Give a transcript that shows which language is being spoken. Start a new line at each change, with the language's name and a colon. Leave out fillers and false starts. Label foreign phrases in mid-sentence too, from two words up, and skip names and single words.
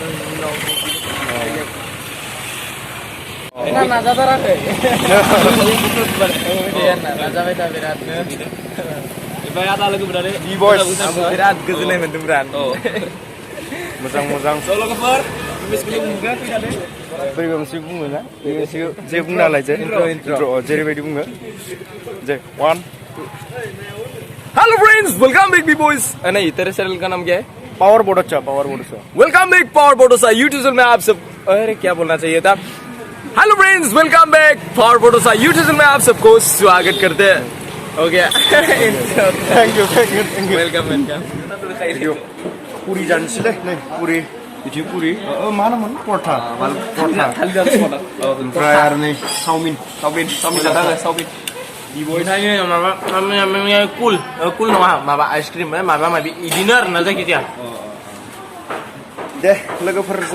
Bodo: नाजाथाराखै नाजाबाय था बिरादनो ओमफ्राय आदा लोगो मोननानै बिराद गोजोननाय मोन्दों बिराद मोजां लोगोफोर बोरैबा मोनसे बुङो ना जे बुंना लाय जे जेरैबायदि बुङो जे 1
English: hello friends welcome back
Hindi: बी बॉयज नहीं तेरे चैनल का नाम क्या है पावर बोडोचा
English: welcome back
Hindi: पावर बोडोचा यूट्यूब में आप सब अरे क्या बोलना चाहिए था
English: hello friends, welcome back for
Hindi: फोटोसा यूट्यूब चैनल में आप सबको स्वागत करते हैं. ओके,
English: thank you welcome welcome.
Bodo: पुरी जानोसैलै नै पुरी बिदि पुरी मा होनोमोन परथा ओमफ्राय आरो नै चाउमिन जादों सावमिन. बिथांनि माबा कुल नङा माबा आइसक्रिम माबा माबि इदिनो आरोना जायखिजाया. दे लोगोफोरजों